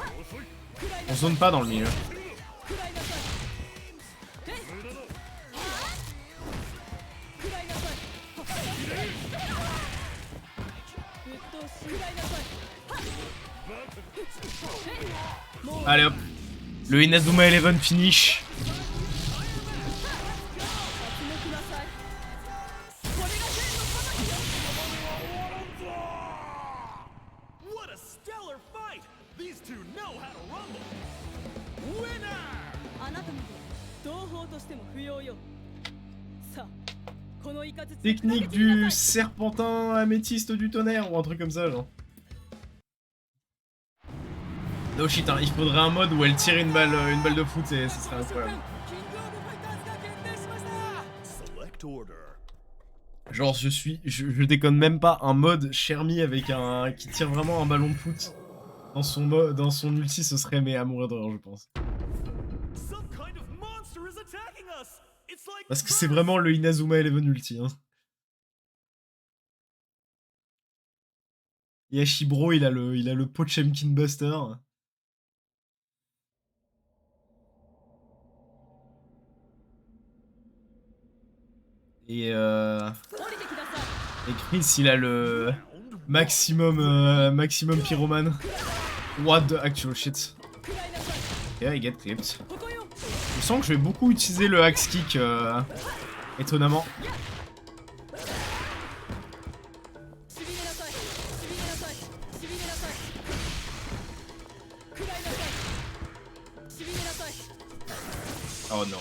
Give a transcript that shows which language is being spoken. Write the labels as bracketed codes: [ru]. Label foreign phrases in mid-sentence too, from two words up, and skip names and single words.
[fr] On zone pas dans le milieu. Allez hop. Le Inazuma Eleven finish. [en] What a stellar fight! These two know how to rumble. Winner! [ja] あなたまで同胞としても不要よ。さあ、このイカズチ [fr] Technique du serpentin améthyste du tonnerre ou un truc comme ça, genre. [en] No shit, [fr] hein, il faudrait un mode où elle tire une balle de foot et ce serait incroyable. [ja] キングオブファイターズが決定しました。 [en] Select order. [fr] Genre je déconne même pas, un mode Shermie avec un qui tire vraiment un ballon de foot dans son ulti, ce serait mais à mourir de rire, je pense. [en] Some kind of monster is attacking us. It's like [fr] Parce que c'est vraiment le Inazuma Eleven ulti, hein. Yashibro, il a le Pochemkin Buster. Et Chris, il a le maximum pyromane. [en] What the actual shit. Yeah, I get clipped. [fr] Je sens que je vais beaucoup utiliser le [en] axe kick, [fr] étonnamment. Oh non.